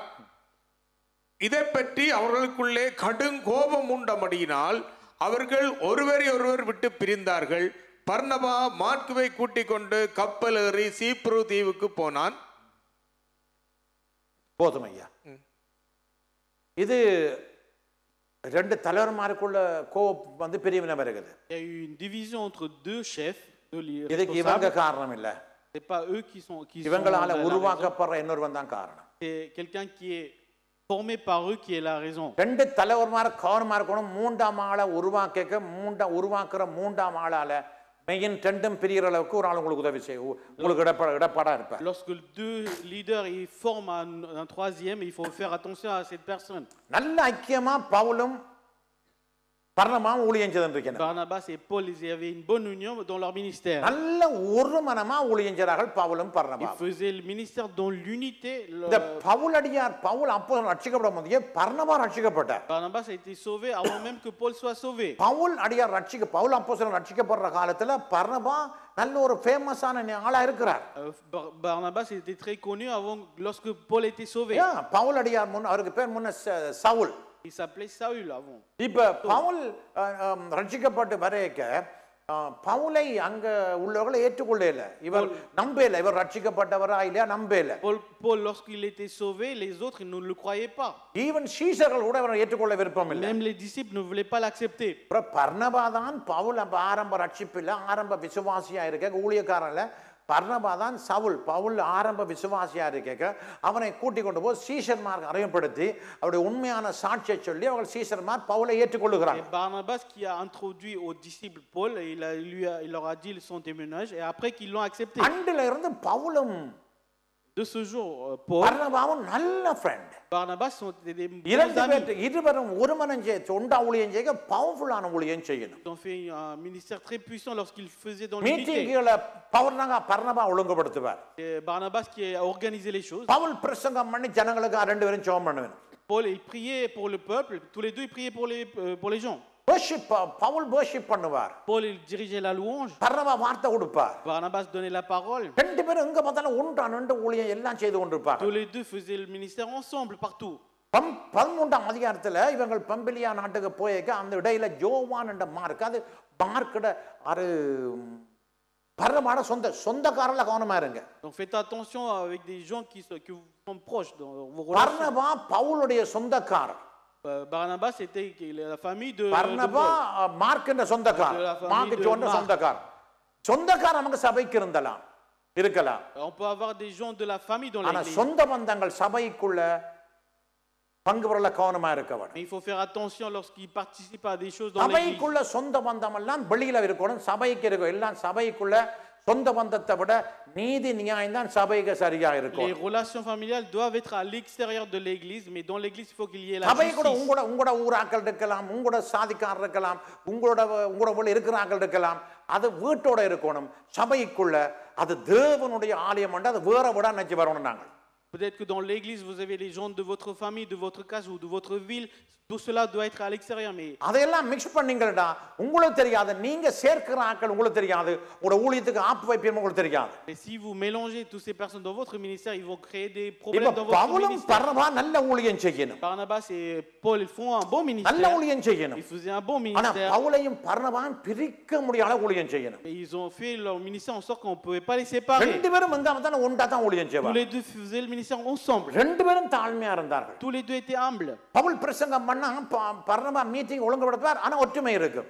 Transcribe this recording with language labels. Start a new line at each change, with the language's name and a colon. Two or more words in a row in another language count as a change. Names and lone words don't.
Tamil: இதை பற்றி அவர்களுக்குள்ளே கடும் கோபம் உண்டபடியினால் அவர்கள் ஒருவரை ஒருவர் விட்டு பிரிந்தார்கள். பர்னபா மார்க்குவை கூட்டிக் கொண்டு கப்பல் ஏறி சீப்ரு தீவுக்கு போனான். போதும் ஐயா. இது ரெண்டு தலைவர்மாருக்குள்ள கோபம் வந்து பிரிவினை வருகிறது.
French: Il y a eu une division entre deux chefs.
Tamil: இதுக்கு இவங்க காரணம் இல்ல.
French: C'est pas eux qui sont
Tamil: இவங்களால உருவாக்கப்படுற இன்னொருவன் தான் காரணம்.
French: C'est quelqu'un qui est formé par eux qui est la raison.
Tamil: ரெண்டு தலைவர்மார் கவனமா இருக்கணும். மூன்றாம் ஆளை உருவாக்குற மூன்றாம் ஆளால மெயின் ரெண்டும் பிரிகிற அளவுக்கு ஒரு ஆள் உங்களுக்கு உதவி செய்ய உங்களுக்கு இடப்படா இருப்பார்.
French: Lorsque deux leaders ils forment un troisième, il faut faire attention à cette personne.
Tamil: நல்ல ஐக்கியமா பவுலும் பர்னபாவும் ஊழியம் செய்திருக்கிறார்கள்.
French: Barnabas et Paul ils avaient une bonne union dans leur ministère.
Tamil: நல்ல ஒரு மனமா ஊழியம் செய்றார்கள் பவுலும் பர்னபாவும்.
French: Ils faisaient le ministère dans l'unité.
Tamil: இந்த பவுல் அப்போஸ்தலன் ரட்சிக்கப்பட முன்னே பர்னபா ரட்சிக்கப்பட்டார்.
French: Barnabas a été sauvé avant même que Paul soit sauvé.
Tamil: பவுல் அப்போஸ்தலன் ரட்சிக்கப்படுற காலத்துல பர்னபா நல்ல ஒரு ஃபேமஸான ஆளா இருக்கிறார்.
French: Barnabas était très connu avant lorsque Paul était sauvé.
Tamil: பவுல் அடியார் அவருக்கு பேர் முன்ன சவுல்.
French: Il s'appelait Saül avant.
Tamil: இப்ப பவுல் ரட்சிக்கப்பட்டு வரைக்க பவுலை அங்க உள்ளவர்களை ஏற்றுக்கொள்ளல. இவர் நம்பல. இவர் ரட்சிக்கப்பட்டவரா இல்லையா நம்பல.
French: Paul lorsqu'il était sauvé, les autres ne le croyaient pas.
Tamil: ஈவன் சீஷர்கள் கூட அவரை ஏற்றுக்கொள்ள விருப்பம் இல்லை.
French: Même les disciples ne voulaient pas l'accepter.
Tamil: பர்னபா தான் பவுல் ஆரம்ப ரட்சிப்பில்ல ஆரம்ப விசுவாசியா இருக்க ஊழியக்காரன் இல்ல. பர்னபா தான் பவுல் ஆரம்ப விசுவாசியா இருக்க அவனை கூட்டிக் கொண்டு போய் சீஷர்மார் அறிமுகப்படுத்தி அவருடைய உண்மையான சாட்சியை சொல்லி அவர்கள் சீஷர்மார் பவுலை ஏற்றுக்கொள்கிறாங்க.
French: Barnabas qui a introduit aux disciples Paul, il leur a dit son témoignage et après qu'ils l'ont accepté.
Tamil: அன்றில இருந்து பவுலும்
French: de ce jour Paul
Tamil: பர்னபாவும் நல்ல ஃப்ரெண்ட்.
French: Barnabas sont des
Tamil: இருவரும் ஒரு மனம் ஒன்றா ஊழியம் செய்ய பவர்ஃபுல்லான ஊழியம் செய்யணும்.
French: Ils ont fait un ministère très puissant lorsqu'ils faisaient dans l'unité.
Tamil: மீட்டிங்குகளை பர்னபா ஒழுங்குபடுத்துவார்.
French: Barnabas qui a organisé les choses.
Tamil: பவுல் பிரசங்கம் பண்ணி ஜனங்களுக்கு ரெண்டு பேரும் ஜெபம் பண்ணுவார்.
French: Paul il priait pour le peuple, tous les deux ils priaient pour les gens.
Tamil: பவுல் worship பண்ணுவார்.
French: Paul il dirigeait la louange.
Tamil: பர்னபா வார்த்தை கொடுப்பார்.
French: Barnabas donnait la parole.
Tamil: ரெண்டு பேரும் எங்க பார்த்தாலும் ஒன்றா நின்று ஊழியம் எல்லாம் செய்து கொண்டிருப்பாங்க.
French: Tous les deux faisaient le ministère ensemble partout.
Tamil: 13ஆம் அதிகாரத்துல இவங்க பம்பிலியா நாட்டுக்கு போயக்க அந்த இடையில ஜோவான் என்ற அது மார்க்கட அது பர்னபாட சொந்தக்காரல கவனமா இருங்க.
French: Donc faites attention avec des gens qui sont proches dans vos relations.
Tamil: பர்னபா பவுலுடைய சொந்தக்காரர்.
French: Barnabas était la famille de
Tamil: பர்னபா மார்க்கன்ற சொந்தக்காரர். மார்க் ஜோன் சொந்தக்காரர். சொந்தக்காரர் நமக்கு சபைக்கு இருக்கலாம்.
French: On peut avoir des gens de la famille dans l'église.
Tamil: ஆனா சொந்த பந்தங்கள் சபைக்குள்ள பங்கு பெறல கவனமா இருக்க வேண்டும்.
French: Mais il faut faire attention lorsqu'ils participent à des choses dans l'église.
Tamil: சபைக்குள்ள சொந்த பந்தம் எல்லாம் வெளியில இருக்கணும். சபைக்கு இருக்கும் எல்லாம் சபைக்குள்ள சொந்த பந்தத்தை விட நீதி நியாயம் தான் சபைக்கு சரியா இருக்கும்.
French: Les relations familiales doivent être à l'extérieur de l'église, mais dans l'église il faut qu'il y ait la
Tamil: சபை கூட
French: justice.
Tamil: உங்களோட ஊராக்கள் இருக்கலாம், உங்களோட சாதிக்காரர் இருக்கலாம், உங்களோட இருக்கிறார்கள் இருக்கலாம். அது வீட்டோட இருக்கணும். சபைக்குள்ள அது தேவனுடைய ஆலயம் என்று அது வேற விட நினைச்சு வரணும். நாங்கள்
French: Peut-être que dans l'église vous avez les gens de votre famille, de votre case ou de votre ville. Tout cela doit être à l'extérieur, mais
Tamil: அதெல்லாம் மிக்ஸ் பண்ணீங்கடா உங்களுக்கு தெரியாது. நீங்க சேர்க்கிற ஆட்கள் உங்களுக்கு தெரியாது. உங்க ஊழியத்துக்கு ஆப்பு வைப்பீங்க உங்களுக்கு தெரியாது.
French: et si vous mélangez toutes ces personnes dans votre ministère, ils vont créer des problèmes dans votre
Tamil: பவுலும்
French: ministère.
Tamil: பர்னபா நல்ல ஊழியம் செய்யணும்.
French: Barnabas et Paul ils font un bon
Tamil: நல்ல
French: ministère.
Tamil: ஊழியம் செய்யணும்.
French: Ils faisaient un bon
Tamil: ஆனா
French: ministère.
Tamil: பவுலையும் பர்னபாவும் பிரிக்க முடியாத ஊழியம் செய்யணும்.
French: Et ils ont fait leur ministère en sorte qu'on ne pouvait pas les séparer.
Tamil: ரெண்டு பேரும் எங்க வந்தாலும் ஒன்றா தான் ஊழியம்
French: Tous
Tamil: செய்வாங்க.
French: les deux faisaient le ministère ensemble.
Tamil: ரெண்டு பேரும் தாழ்மையா இருந்தார்கள்.
French: Tous les deux étaient humbles.
Tamil: பவுல் பிரசங்கம் பண்ணா பர்னபா மீட்டிங் ஒழுங்குபடுத்துவார். ஆனா ஒற்றுமை இருக்கும்.